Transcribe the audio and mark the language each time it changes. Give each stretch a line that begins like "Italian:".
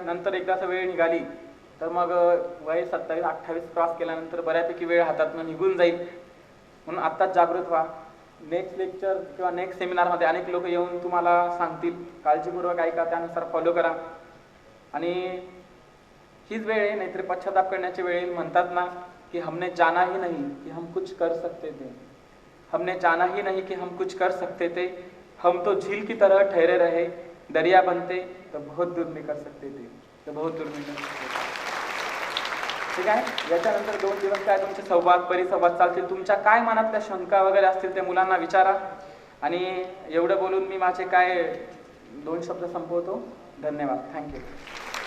Marathi: नंतर एकदाच वेळ निघाली तर मग वय 27-28 क्रॉस केल्यानंतर बऱ्यापैकी वेळ हातातून निघून जाईल. म्हणून आत्ताच जागृत व्हा. नेक्स्ट लेक्चर किंवा नेक्स्ट सेमिनारमध्ये अनेक लोक येऊन तुम्हाला सांगतील, काळजीपूर्वक ऐका, त्यानुसार फॉलो करा. आणि हीच वेळ आहे, नाहीतरी पश्चाताप करण्याची वेळ येईल. म्हणतात ना की
Hindi: हमने जाना ही नहीं कि हम कुछ कर सकते थे, हमने जाना ही नहीं कि हम कुछ कर सकते थे, हम तो झील की तरह ठहरे रहे, दरिया बनते तो बहुत दूर निकल सकते थे, तो बहुत दूर निकल सकते थे.
Marathi: ठीक आहे. याच्यानंतर 2 दिवस काय तुमचे संवाद, परिसंवाद चालतील. तुमच्या काय मनातल्या शंका वगैरे असतील ते मुलांना विचारा. आणि एवढं बोलून मी माझे काय 2 शब्द संपवतो. धन्यवाद.
English: Thank you.